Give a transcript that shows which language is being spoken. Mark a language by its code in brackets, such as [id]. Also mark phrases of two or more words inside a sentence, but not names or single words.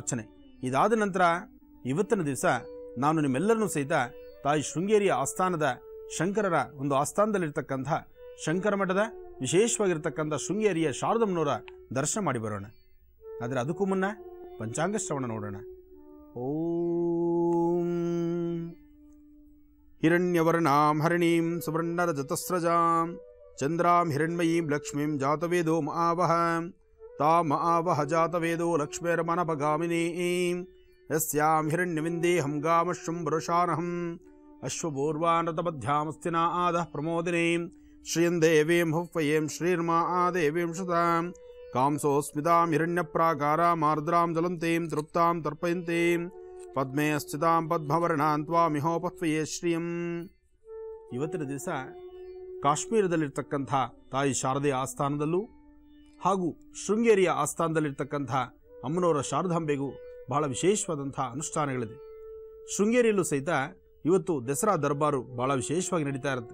[kn] ಇದಾದ ನಂತರ ಇವತ್ತಿನ ದಿವಸ ನಾನು ನಿಮ್ಮೆಲ್ಲರನ್ನೂ ಸಹಿತ ತಾಯಿ ಶೃಂಗೇರಿಯ ಆಸ್ಥಾನದ ಶಂಕರರ ಒಂದು ಆಸ್ಥಾನದಲ್ಲಿರ್ತಕ್ಕಂಥ ಶಂಕರ ಮಠದ ವಿಶೇಷವಾಗಿರ್ತಕ್ಕಂಥ ಶೃಂಗೇರಿಯ ಶಾರದಮ್ಮನವರ ದರ್ಶನ ಮಾಡಿ ಬರೋಣ. ಆದರೆ ಅದಕ್ಕೂ ಮುನ್ನ ಪಂಚಾಂಗ ಶ್ರವಣ ನೋಡೋಣ. [sa] ಓಂ ಹಿರಣ್ಯವರ್ಣಾಂ ಹರಿಣೀಂ ಸುವರ್ಣರಜತಸ್ರಜಾಂ ಚಂದ್ರಾಂ ಹಿರಣ್ಮಯೀಂ ಲಕ್ಷ್ಮೀಂ ಜಾತವೇದೋ ಮಹಾವಹ ತಾಮಹಾವಹ ಜಾತವೇದೋ ಲಕ್ಷ್ಮೇರ್ಮನಪಗಾಮಿನೀಂ ಯಸ್ಯಾಂ ಹಿರಣ್ಯವಿಂದೇಹಂ ಗಾಮಶ್ವಂ ವರುಷಾನಹಂ ಅಶ್ವಪೂರ್ವಾನತಮಧ್ಯಾಮಸ್ತಿನಾ ಆದಃ ಪ್ರಮೋದಿನೀಂ ಶ್ರಿಯಂ ದೇವೀಂ ಹುಫ್ವಯೇಂ ಶ್ರೀರ್ಮಾ ಆದೇವೀಂ ಶತಾಂ ಕಾಂಸೋಸ್ಮಿತಾಂ ಹಿರಣ್ಯಪ್ರಾಕಾರಾಂ ಆರ್ದ್ರಾಂ ಜ್ವಲಂತೀಂ ತೃಪ್ತಾಂ ತರ್ಪಯಂತೀಂ ಪದ್ಮೇ ಸ್ಥಿತಾಂ ಪದ್ಮವರ್ಣಾಂ ತ್ವಾಮಿಹೋಪತ್ವಯೇ ಶ್ರಿಯಂ. [kn] ಇವತ್ತಿನ ದಿವಸ ಕಾಶ್ಮೀರದಲ್ಲಿರ್ತಕ್ಕಂಥ ತಾಯಿ ಶಾರದೆಯ ಆಸ್ಥಾನದಲ್ಲೂ ಹಾಗೂ ಶೃಂಗೇರಿಯ ಆಸ್ಥಾನದಲ್ಲಿರ್ತಕ್ಕಂಥ ಅಮ್ಮನವರ ಶಾರದಾಂಬೆಗೂ ಬಹಳ ವಿಶೇಷವಾದಂಥ ಅನುಷ್ಠಾನಗಳಿದೆ. ಶೃಂಗೇರಿಯಲ್ಲೂ ಸಹಿತ ಇವತ್ತು ದಸರಾ ದರ್ಬಾರು ಬಹಳ ವಿಶೇಷವಾಗಿ ನಡೀತಾ ಇರುತ್ತೆ.